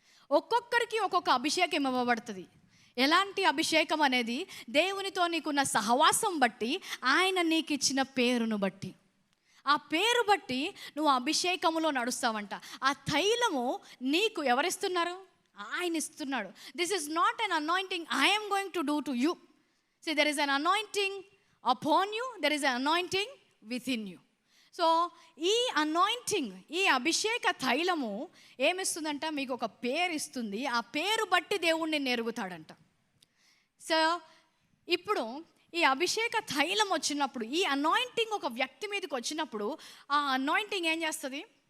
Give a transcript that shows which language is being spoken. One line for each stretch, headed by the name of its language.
Telugu: ఒక్కొక్కరికి ఒక్కొక్క అభిషేకం ఇవ్వబడుతుంది. ఎలాంటి అభిషేకం అనేది దేవునితో నీకున్న సహవాసం బట్టి, ఆయన నీకు ఇచ్చిన పేరును బట్టి, ఆ పేరు బట్టి నువ్వు అభిషేకములో నడుస్తావంట. ఆ తైలము నీకు ఎవరిస్తున్నారు? ఆయన ఇస్తున్నాడు.
English: This is not an anointing I am going to do to you. See, there is an anointing upon you, there is an anointing within you.
Telugu: So ఈ అనాయింటింగ్, ఈ అభిషేక తైలము ఏమిస్తుందంట? మీకు ఒక పేరు ఇస్తుంది. ఆ పేరు బట్టి దేవుణ్ణి నెరుగుతాడంట. సో ఇప్పుడు ఈ అభిషేక తైలం వచ్చినప్పుడు, ఈ అనాయింటింగ్ ఒక వ్యక్తి మీదకి వచ్చినప్పుడు, ఆ అనాయింటింగ్ ఏం చేస్తుంది?